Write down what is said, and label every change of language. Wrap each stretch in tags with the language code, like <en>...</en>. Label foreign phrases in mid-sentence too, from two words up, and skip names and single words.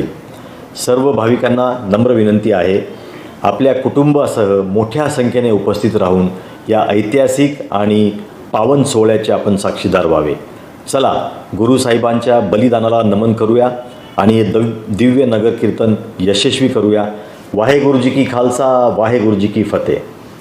<mr>सर्व भाविकांना नम्र विनंती आहे, आपल्या कुटुंबासह मोठ्या संख्येने उपस्थित राहून या ऐतिहासिक आणि पावन सोहळ्याचे आपण साक्षीदार व्हावे। चला गुरुसाहेबांच्या बलिदानाला नमन करूया आणि हे दिव्य नगर कीर्तन यशस्वी करूया।</mr> <pa>ਵਾਹਿਗੁਰੂ ਜੀ ਕੀ ਖ਼ਾਲਸਾ, ਵਾਹਿਗੁਰੂ ਜੀ ਕੀ ਫ਼ਤਿਹ।</pa>